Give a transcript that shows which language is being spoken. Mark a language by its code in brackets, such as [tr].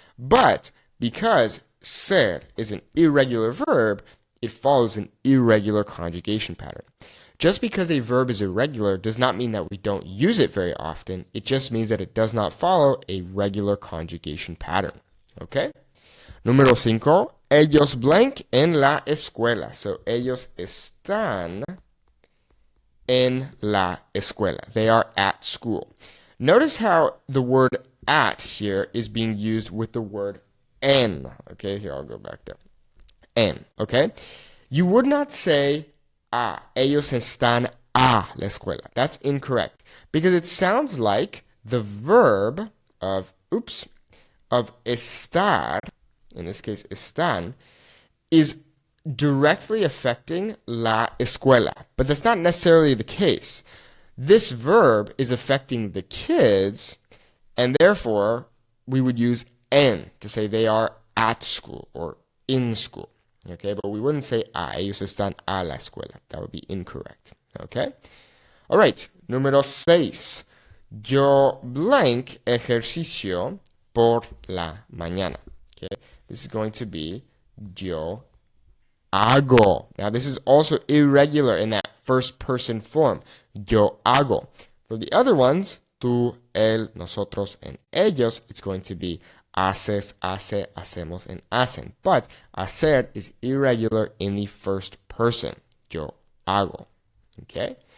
[en] But because ser is an irregular verb, it follows an irregular conjugation pattern. Just because a verb is irregular does not mean that we don't use it very often. It just means that it does not follow a regular conjugation pattern. [es] Okay? Número 5. Ellos blank en la escuela. So, ellos están en la escuela. [en] They are at school. Notice how the word at here is being used with the word en. Okay, here I'll go back there. En, okay? You would not say, [es] ellos están a la escuela. [en] That's incorrect. Because it sounds like the verb of estar, in this case, están, is directly affecting la escuela. But that's not necessarily the case. This verb is affecting the kids, and therefore, we would use en to say they are at school or in school. Okay, but we wouldn't say [es] ellos están a la escuela. [en] That would be incorrect. Okay? All right, número 6. [es] Yo blank ejercicio por la mañana. [en] Okay, this is going to be [es] yo hago. [en] Now, this is also irregular in that first person form. [es] Yo hago. [en] For the other ones, tú, él, nosotros, and ellos, it's going to be haces, hace, hacemos, and hacen. But hacer is irregular in the first person. [es] Yo hago. [en] Okay?